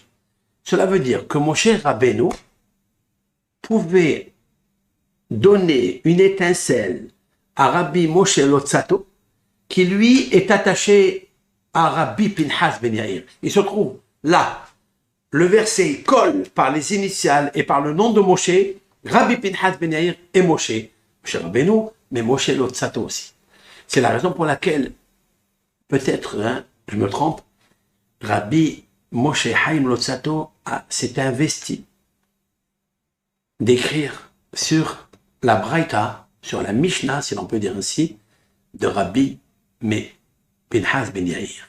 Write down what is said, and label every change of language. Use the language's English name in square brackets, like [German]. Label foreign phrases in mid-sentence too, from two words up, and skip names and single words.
[French] Cela veut dire que Moshe Rabbeinu pouvait donner une étincelle à Rabbi Moshe Luzzatto, qui lui est attaché à Rabbi Pinhas Ben Yair. Il se trouve là. Le verset colle par les initiales et par le nom de Moshe, Rabbi Pinhas Ben Yair et Moshe. Moshe Rabbeinu, mais Moshe Luzzatto aussi. C'est la raison pour laquelle, peut-être, hein, je me trompe, Rabbi Moshe Chaim Luzzatto s'est investi d'écrire sur la Braïta, sur la Mishnah, si l'on peut dire ainsi, de Rabbi Pinhas Ben Yair.